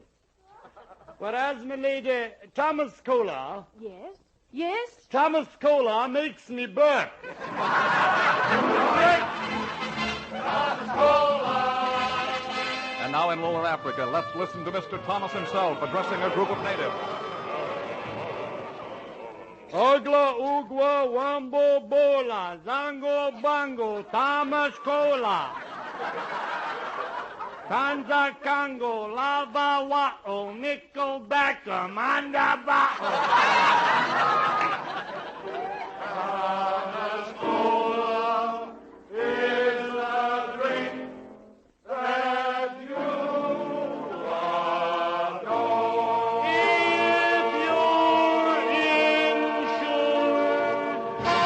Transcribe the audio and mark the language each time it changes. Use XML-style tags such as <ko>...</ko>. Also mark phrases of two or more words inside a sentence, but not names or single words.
<en>Whereas, my lady, Thomas Cola... Yes? Yes? Thomas Cola makes me burp. And now in Lower Africa, let's listen to Mr. Thomas himself addressing a group of natives. Ogla, Ugwa, Wambo, Bola, Zango, Bango, Thomas Cola. Kanza, Kango, Lava, Wa'o, Nickel, Backer, Manda, Ba'o. Thomas Cola is a drink that you adore. If you're insured.</en>